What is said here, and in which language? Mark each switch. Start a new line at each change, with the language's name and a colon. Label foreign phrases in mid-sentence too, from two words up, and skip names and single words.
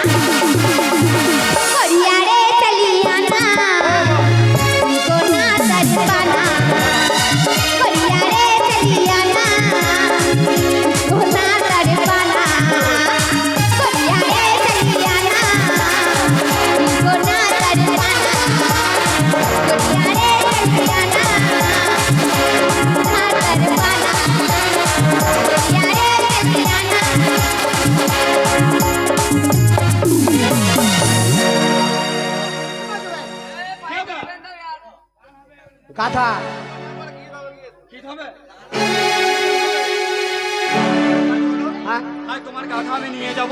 Bhojpuri: गोरिया रे चलिया ना, तुमको ना तड़पाना, गोरिया रे चलिया ना, तुमको ना तड़पाना, गोरिया रे चलिया ना, तुमको ना तड़पाना, गोरिया रे चलिया ना, ना तड़पाना, गोरिया रे चलिया ना।
Bangla: কাঁথা কি হবে? হ্যাঁ, আজ তোমার গাধা আমি নিয়ে যাব।